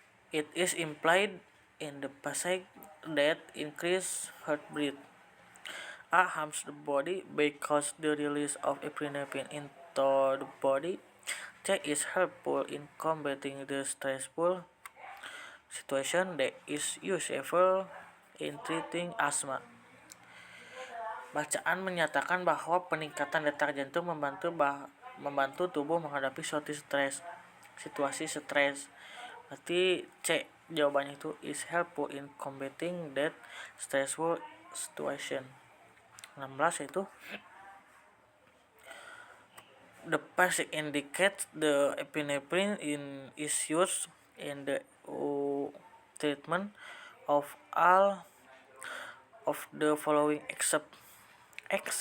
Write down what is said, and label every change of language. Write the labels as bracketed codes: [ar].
[en] It is implied in the passage that increased heart rate A. harms the body because the release of epinephrine into the body. C. is helpful in combating the stressful situation. D. is useful in treating asthma. [id] Bacaan menyatakan bahwa peningkatan detak jantung membantu tubuh menghadapi situasi stres. Berarti C. jawabannya itu [en] is helpful in combating that stressful situation. 16 yaitu the passage indicates the epinephrine is used in the treatment of all of the following except A.